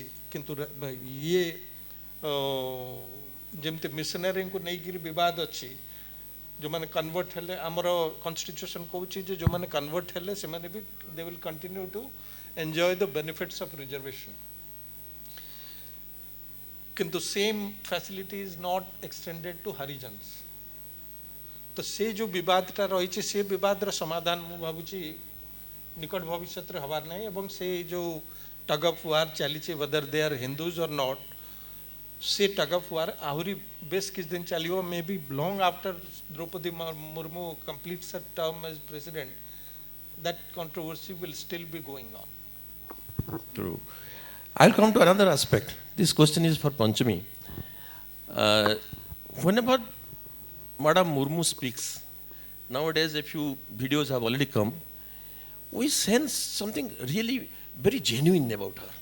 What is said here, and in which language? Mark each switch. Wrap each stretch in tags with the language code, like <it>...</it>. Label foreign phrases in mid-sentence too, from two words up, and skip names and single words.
<or>କିନ୍ତୁ ଇଏ ଯେମିତି ମିଶନାରୀଙ୍କୁ ନେଇକିରି ବିବାଦ ଅଛି, ଯେଉଁମାନେ କନଭର୍ଟ ହେଲେ, ଆମର କନଷ୍ଟିଟ୍ୟୁସନ୍ କହୁଛି ଯେ ଯେଉଁମାନେ କନଭର୍ଟ ହେଲେ ସେମାନେ ବି</or> <en>they will continue to enjoy the benefits of reservation,</en> <or>କିନ୍ତୁ</or> <en>same facility is not extended to Harijans.</en> <or>ତ ସେ ଯେଉଁ ବିବାଦଟା ରହିଛି ସେ ବିବାଦର ସମାଧାନ ମୁଁ ଭାବୁଛି ନିକଟ ଭବିଷ୍ୟତରେ ହେବାର ନାହିଁ ଏବଂ ସେ ଯେଉଁ</or> <en>tug of war</en> <or>ଚାଲିଛି</or> <en>whether they are Hindus or not, ସେ tug of war</en> <or>ଆହୁରି ବେଶ କିଛି ଦିନ ଚାଲିବ,</or> <en>may be long after Droupadi Murmu completes her term as president, that controversy will still be going on. True. I'll come to another aspect. This question is for Panchami. Whenever Madam Murmu speaks, nowadays a few videos have already come, we sense something really very genuine about her.</en>